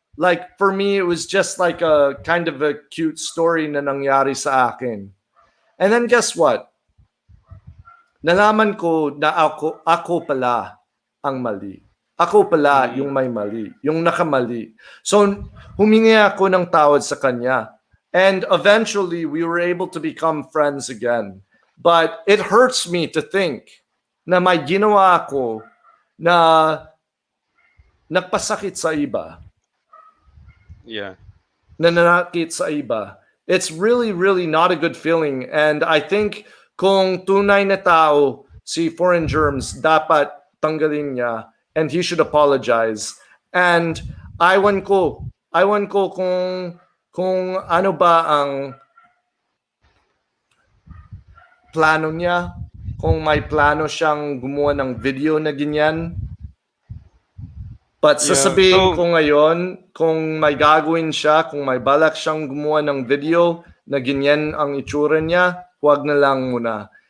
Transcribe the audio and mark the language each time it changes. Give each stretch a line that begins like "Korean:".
English: Like, for me, it was just like a kind of a cute story
Filipino: na nangyari sa akin.
English: And then guess what?
Filipino: Nalaman ko na ako pala ang mali. Ako pala yung may mali, yung nakamali. So, humingi ako ng tawad sa kanya.
English: And eventually, we were able to become friends again. But it hurts me to think
Filipino: na may ginawa ako na nagpasakit sa iba.
English: Yeah.
Filipino: Nananakit sa iba.
English: It's really, really not a good feeling. And I think
Filipino: kung tunay na tao
English: si Foreign Germs,
Filipino: dapat tanggalin niya.
English: And he should apologize.
Filipino: And iwan ko kung ano ba ang plano niya, kung may plano siyang gumawa ng video na ganyan. But sasabihin ko ngayon, kung may gagawin siya, kung may balak siyang gumawa ng video na ganyan ang itsura niya, huwag na lang muna.